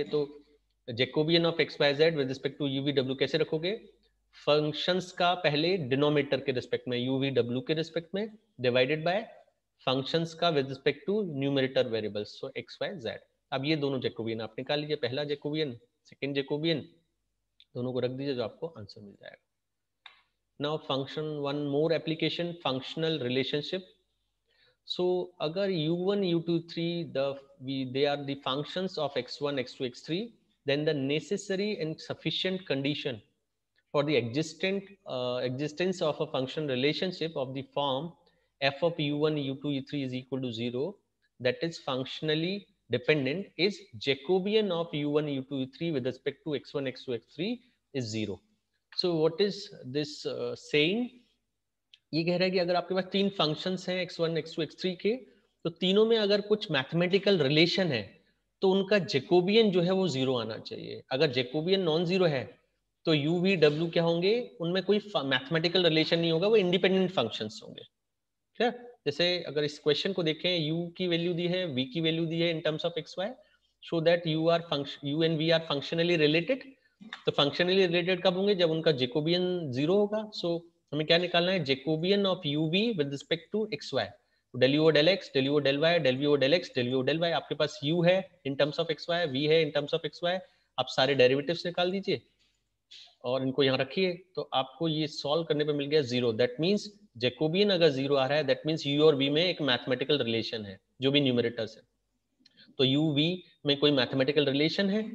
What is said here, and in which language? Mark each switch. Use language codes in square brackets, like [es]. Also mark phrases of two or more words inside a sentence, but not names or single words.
[en] तो Jacobian of x y z with respect to u v w [hi] कैसे रखोगे, [en] functions [hi] का पहले [en] denominator ke respect mein u v w ke respect mein divided by functions [hi] का [en] with respect to numerator variables so x y z. [hi] अब ये दोनों जैकोबियन आप निकाल लीजिए, पहला जैकोबियन [en] सेकंड जैकोबियन, [hi] दोनों को रख दीजिए, जो आपको आंसर मिल जाएगा। [en] Now function one more application, functional relationship. So agar u1 u2 3 they are the functions of x1 x2 x3, then the necessary and sufficient condition for the existence of a function relationship of the form f of u1 u2 u3 is equal to 0, that is functionally dependent, is Jacobian of u1 u2 u3 with respect to x1 x2 x3 is 0. So what is this saying? [hi] ये कह रहा है कि अगर आपके पास तीन फंक्शंस हैं x1 x2 x3 के, तो तीनों में अगर कुछ [en] मैथमेटिकल रिलेशन [hi] है तो उनका जेकोबियन जो है वो जीरो आना चाहिए. अगर जेकोबियन [en] नॉन जीरो [hi] है तो u v w क्या होंगे, उनमें कोई [en] मैथमेटिकल रिलेशन [hi] नहीं होगा, वो [en] इंडिपेंडेंट फंक्शंस [hi] होंगे. ठीक है. जैसे अगर इस क्वेश्चन को देखें, u की वैल्यू दी है, v की वैल्यू दी है [en] इन टर्म्स ऑफ [hi] xy, [en] सो दैट u एंड v आर फंक्शनली रिलेटेड. [hi] तो [en] फंक्शनली रिलेटेड [hi] कब होंगे, जब उनका जेकोबियन जीरो होगा. सो हमें क्या निकालना है, [en] जेकोबियन ऑफ u v विद रिस्पेक्ट टू xy. del u del x, del u del y, del u del x, del u del y. [hi] आपके पास u है [en] इन टर्म्स ऑफ [hi] xy, v है [en] इन टर्म्स ऑफ [hi] xy. आप सारे डेरिवेटिव्स निकाल दीजिए और इनको यहाँ रखिए, तो आपको ये सॉल्व करने पे मिल गया जीरो. [en] दैट मीन्स [hi] जेकोबियन अगर जीरो आ रहा है, [en] दैट मीन्स [hi] u और v में एक [en] मैथमेटिकल रिलेशन [hi] है, जो भी न्यूमरेटर्स है. तो u v में कोई [en] मैथमेटिकल रिलेशन [hi] है.